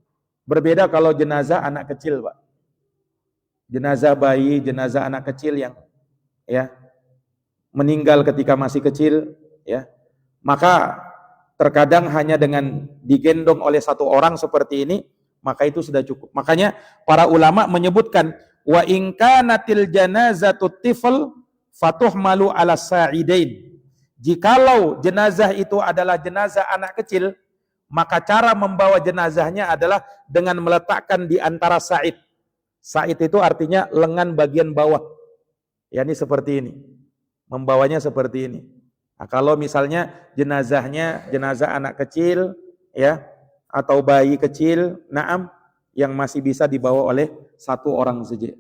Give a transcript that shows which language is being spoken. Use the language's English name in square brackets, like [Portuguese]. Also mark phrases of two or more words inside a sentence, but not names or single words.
[Indonesian] Berbeda kalau jenazah anak kecil, Pak. jenazah bayi, jenazah anak kecil yang ya meninggal ketika masih kecil, ya. Maka terkadang hanya dengan digendong oleh satu orang seperti ini, maka itu sudah cukup. Makanya para ulama menyebutkan [Arabic] وإن كانت الجنازة طفلا فتحمل على ساعدين. [Indonesian] Jikalau jenazah itu adalah jenazah anak kecil, maka cara membawa jenazahnya adalah dengan meletakkan di antara sa'id. Sa'id itu artinya lengan bagian bawah. Ya, ini seperti ini. Membawanya seperti ini. Nah, kalau misalnya jenazahnya jenazah anak kecil, ya, atau bayi kecil, naam, yang masih bisa dibawa oleh satu orang saja.